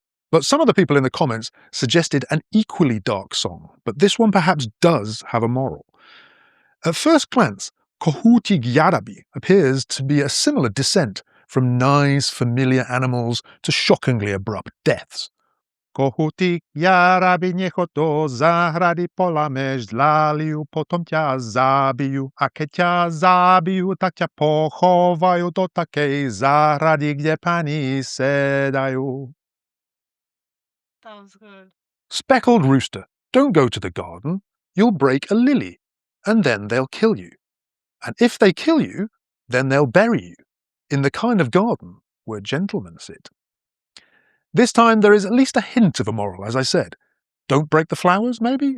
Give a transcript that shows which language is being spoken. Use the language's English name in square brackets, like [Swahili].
[English] But some of the people in the comments suggested an equally dark song, but this one perhaps does have a moral. At first glance, Kohútik jarabý appears to be a similar descent from nice, familiar animals to shockingly abrupt deaths. [Slovak] Kohútik jarabý necho do záhrady polameš zláliu, potom ťa zabijú, a keď ťa zabijú, tak ťa pochovajú do takej záhrady, kde pani sedajú. [English] That was good. Speckled Rooster, don't go to the garden. You'll break a lily, and then they'll kill you. And if they kill you, then they'll bury you, in the kind of garden where gentlemen sit. This time there is at least a hint of a moral, as I said. Don't break the flowers, maybe?